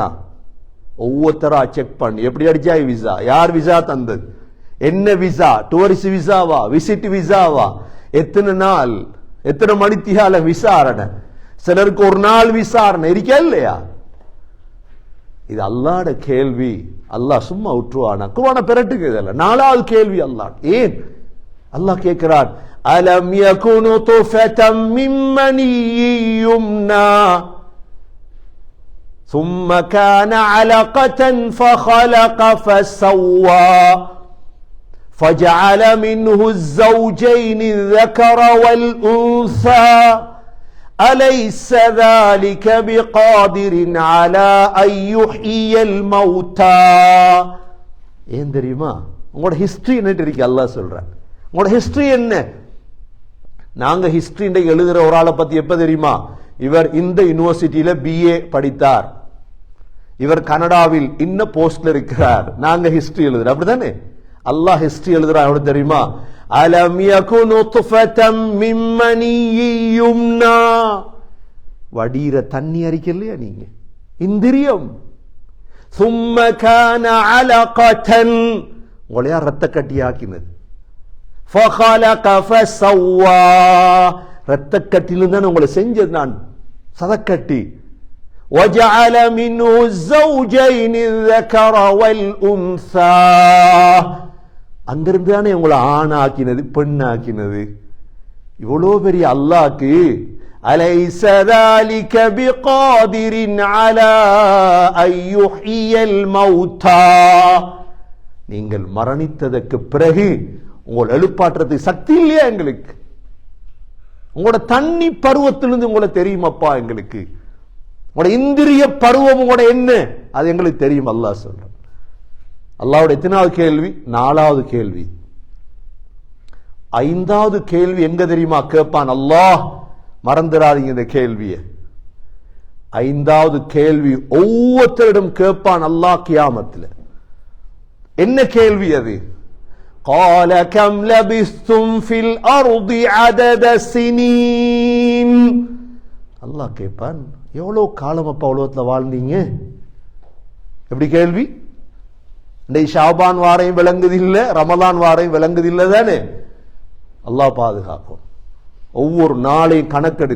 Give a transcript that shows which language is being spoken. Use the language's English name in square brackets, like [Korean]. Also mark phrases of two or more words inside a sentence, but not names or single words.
[Tamil] ஒவ்வொருத்தரா செக் பண்ணி, எப்படி அடிச்சா விசா, யார் விசா தந்தது, என்ன விசா, டூரிஸ்ட் விசாவா, விசிட் விசாவா, எத்தனை நாள், எத்தனை மணித்தியால விசாரணை, சிலருக்கு ஒரு நாள் விசாரணை இருக்கா இல்லையா? இது அல்லாஹ்வோட கேள்வி. அல்லாஹ் சும்மா விட்டுருவானா? குர்ஆனை பெரட்டுங்க இதெல்லாம். 4வது கேள்வி அல்லாஹ். ஏன் அல்லாஹ் கேட்கிறான், [Arabic] ألم يك نطفة من مني يمنى ثم كان علقة فخلق فسوى فجعل منه الزوجين الذكر والأنثى أليس ذلك بقادر على أن يحيي الموتى. [Tamil] ஏன் தெரியுமா? உங்களோட ஹிஸ்டரி என்ன இருக்கு அல்லாஹ் சொல்றான். உங்களோட ஹிஸ்டரி என்ன? நாங்க ஹிஸ்டரி எழுதுற ஒரு ஆளை பத்தி எப்ப தெரியுமா? இவர் இந்த யூனிவர்சிட்டியில BA படித்தார், இவர் கனடாவில் இன்ன போஸ்ட்ல இருக்கிறார், நாங்க ஹிஸ்டரி எழுதுறோம். அப்படிதானே? அல்லாஹ் ஹிஸ்டரி எழுதுறான். எவ்வளவு தெரியுமா? [Arabic] ألم يك نطفة من مني يمنى. [Tamil] வடிர தண்ணி அரிக்கலையா நீங்க? இந்திரியம். [Arabic] ثم كان علقة. [Tamil] உங்களை யார் ரத்த கட்டியாக்கினது? [Arabic] فخلق فسوى. [Tamil] ரத்த கட்டிலும் தான் உங்களை செஞ்சது நான், சதக்கட்டி. [Arabic] وجعل منه الزوجين الذكر والأنثى. [Tamil] அங்கிருந்து தானே உங்களை ஆணாக்கினது, பெண்ணாக்கினது. இவ்வளோ பெரிய அல்லாஹ்க்கு [Arabic] அலைஸ ذلك بقادر على أن يحيي الموتى. [Tamil] நீங்கள் மரணித்ததற்கு பிறகு உங்களை எழுப்பாற்றுறதுக்கு சக்தி இல்லையா எங்களுக்கு? உங்களோட தண்ணி பருவத்திலிருந்து உங்களை தெரியுமாப்பா எங்களுக்கு? உங்களோட இந்திரிய பருவம் உங்களோட என்ன அது எங்களுக்கு தெரியும். அல்லாஹ் சொல்றான். அல்லாஹ்வுடைய எத்தனாவது கேள்வி? 4வது கேள்வி. 5வது கேள்வி எங்க தெரியுமா கேட்பான் அல்லாஹ்? மறந்துடாதீங்க இந்த கேள்வியை. 5வது கேள்வி ஒவ்வொருத்தரிடம் கேட்பான் அல்லாஹ் கியாமத்தில். என்ன கேள்வி அது? [Arabic] قال كم لبثتم في الأرض عدد سنين. [Tamil] அல்லாஹ் கேட்பான், எவ்வளவு காலம் அப்பா உலகத்துல வாழ்ந்தீங்க? எப்படி கேள்வி? இந்த ஷாபான் வாரையும் விளங்குது இல்ல, ரமலான் வாரையும் விளங்குது இல்ல தானே? அல்லாஹ் பாதுகாக்கும். ஒவ்வொரு நாளையும் கணக்கெடுங்க.